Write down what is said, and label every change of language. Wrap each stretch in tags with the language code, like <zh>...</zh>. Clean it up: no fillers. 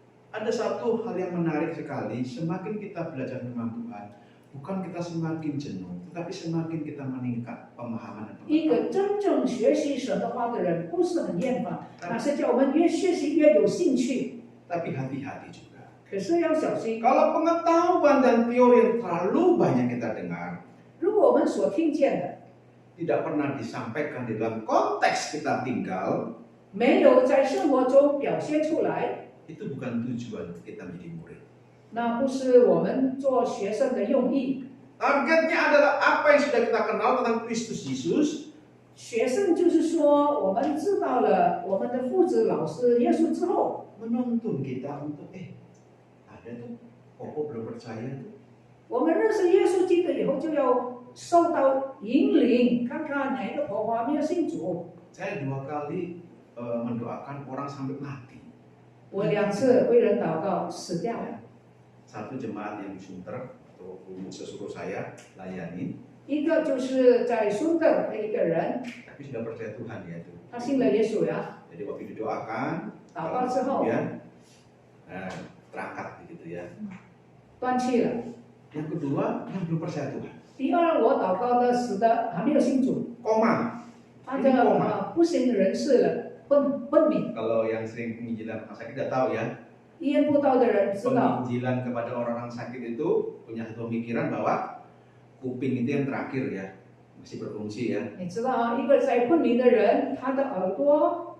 <id>Ada satu hal yang menarik sekali, semakin kita belajar firman Tuhan, bukan kita semakin jenuh, tetapi semakin kita meningkat pemahaman dan</id> <zh>一</zh> <id>pengetahuan.</id> <zh>个真正学习神的话的人，不是很厌烦，那是叫我们越学习越有兴趣。</zh> <id>Tapi hati-hati juga.</id> <zh>可是要小心，</zh> <id>Kalau pengetahuan dan teori yang terlalu banyak kita dengar,</id> <zh>如果我们所听见的，</zh> <id>tidak pernah disampaikan di dalam konteks kita tinggal,</id> <zh>没有在生活中表现出来，</zh> <id>itu bukan tujuan kita menjadi murid.</id> <zh>那不是我们做学生的用意。</zh> <id>Targetnya adalah apa yang sudah kita kenal tentang Kristus Yesus.</id> <zh>学生就是说，我们知道了我们的父子老师耶稣之后，</zh> <id>Menuntun kita untuk ada tuh Koko belum percaya tuh.</id> <zh>我们认识耶稣基督以后，就要受到引领，看看哪一个婆婆没有信主。</zh> <id>Saya 2 kali mendoakan orang sampai mati.</id> <zh>我2次为人祷告死掉了，</zh> <id>Satu jemaat yang di Sunter, atau sesuruh saya layani,</id> <zh>一个就是在孙的一个人，</zh> <id>tapi sudah percaya Tuhan ya itu.</id> <zh>他信了耶稣呀，</zh> <id>Jadi waktu didoakan,</id> <zh>祷告之后</zh> <id>kemudian terangkat begitu ya.</id> <zh>断气了。</zh> <id>Yang kedua, yang belum percaya Tuhan.</id> <zh>第二，我祷告的死的还没有信主，</zh> <id>Koma.</id> <zh>他这个不省人事了，昏迷。</zh> <id>Kalau yang sering penginjilan orang sakit tidak tahu ya.</id> <zh>医院布道的人知道，</zh> <id>Penginjilan kepada orang-orang sakit itu punya satu pemikiran bahwa kuping itu yang terakhir ya, masih berfungsi ya.</id> <zh>你知道啊，一个在昏迷的人，他的耳朵</zh>